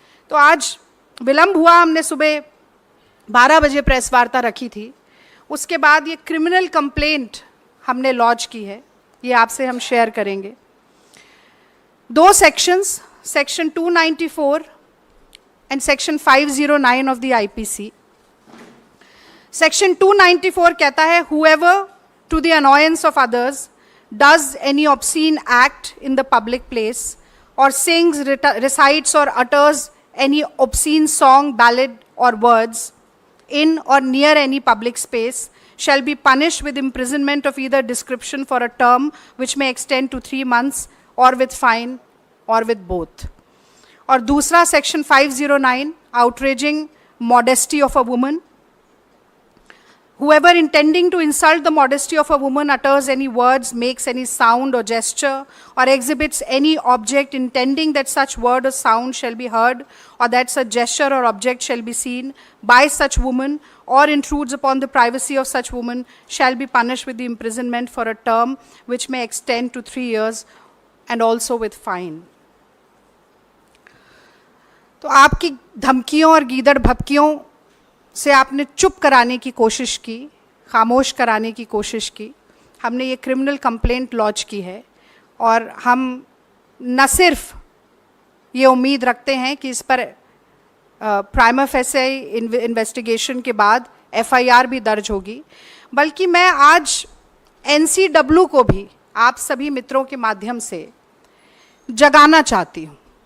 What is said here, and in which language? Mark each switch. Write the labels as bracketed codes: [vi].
[hi] तो आज विलंब हुआ, हमने सुबह 12 बजे प्रेस वार्ता रखी थी। उसके बाद ये क्रिमिनल कंप्लेंट हमने लॉन्च की है, ये आपसे हम शेयर करेंगे। 2 sections, section 294 and section 509 of the IPC. Section 294 कहता है, [en] whoever to the annoyance of others does any obscene act in the public place or sings, recites or utters any obscene song, ballad or words in or near any public space shall be punished with imprisonment of either description for a term which may extend to 3 months or with fine or with both. [hi] और दूसरा section 509, [en] outraging modesty of a woman. Whoever intending to insult the modesty of a woman utters any words, makes any sound or gesture, or exhibits any object intending that such word or sound shall be heard, or that such gesture or object shall be seen by such woman, or intrudes upon the privacy of such woman, shall be punished with the imprisonment for a term which may extend to 3 years, and also with fine. [hi] तो आपकी धमकियों और गीदड़ भभकियों से आपने चुप कराने की कोशिश की, खामोश कराने की कोशिश की। हमने ये क्रिमिनल कंप्लेंट लॉन्च की है और हम न सिर्फ ये उम्मीद रखते हैं कि इस पर प्राइमा फेसे इन्वेस्टिगेशन के बाद एफआईआर भी दर्ज होगी, बल्कि मैं आज एनसीडब्ल्यू को भी आप सभी मित्रों के माध्यम से जगाना चाहती हूँ।